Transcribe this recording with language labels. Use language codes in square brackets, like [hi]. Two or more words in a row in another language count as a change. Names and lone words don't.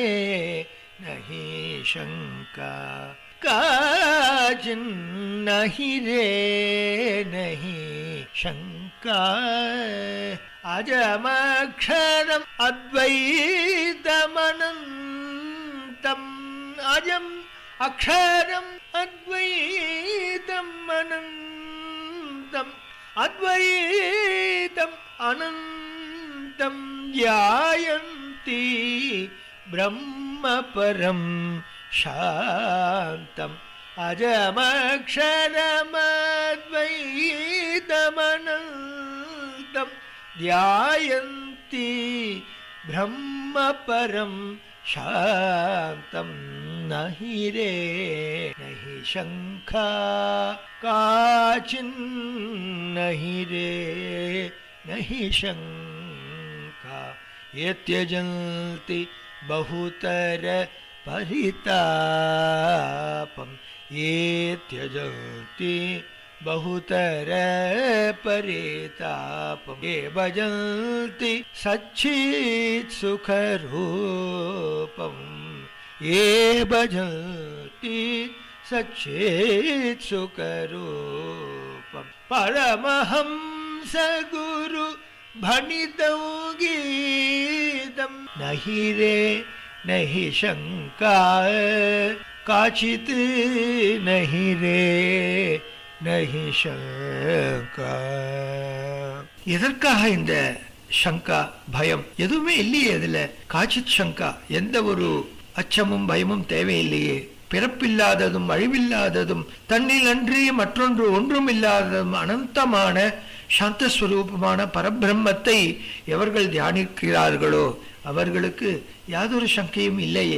[sa] नहि शङ्का काचित्, नहि रे नहि शङ्का अजमक्षरम् अद्वैतमनन्तम्, अजम् अक्षरम् अद्वैतम् अनन्तम्, अद्वैतम् अनन्तम् ध्यायन्ति ब्रह्मपरं शान्तम् अजमक्षरमद्वैतमनन्तं ध्यायन्ति ब्रह्मपरं शान्तं नहि रे नहि शङ्का काचिन्नहि रे नहि शङ्का ये त्यजन्ति बहुतर परितापं ये त्यजन्ति बहुतर परितापं ये भजन्ति सच्चित् सुखरूपं ये भजन्ति सच्चित् सुखरूपं परमहंस गुरु भणितं गीतं नहि रे नहि शङ्का काचित् नहि रे नहि शङ्का. [ta] எதற்காக இந்த சங்கா பயம்? எதுவுமே இல்லையே அதுல. [sa] काचित् शङ्का, [ta] எந்த ஒரு அச்சமும் பயமும் தேவையில்லையே. பிறப்பில்லாததும் அழிவில்லாததும் தன்னில் அன்றி மற்றொன்று ஒன்றும் இல்லாததும் அனந்தமான சாந்தஸ்வரூபமான பரபிரம்மத்தை எவர்கள் தியானிக்கிறார்களோ அவர்களுக்கு யாதொரு சங்கையும் இல்லையே.